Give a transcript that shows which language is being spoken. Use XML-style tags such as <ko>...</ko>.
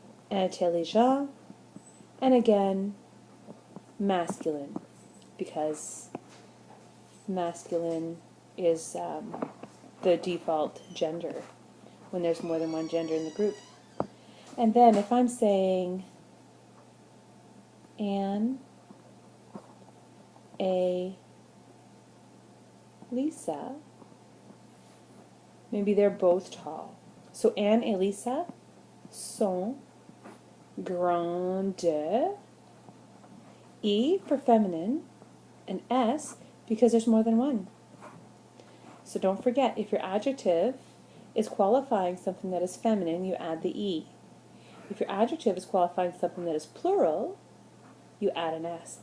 <en>intelligent, and again, masculine, because masculine is the default gender when there's more than one gender in the group. And then if I'm saying Anne, a Lisa, maybe they're both tall.</en> <fr>So Anne et Lisa sont grandes.</fr> <en>E for feminine, and S because there's more than one. So don't forget, if your adjective is qualifying something that is feminine, you add the E. If your adjective is qualifying something that is plural, you add an S.</en>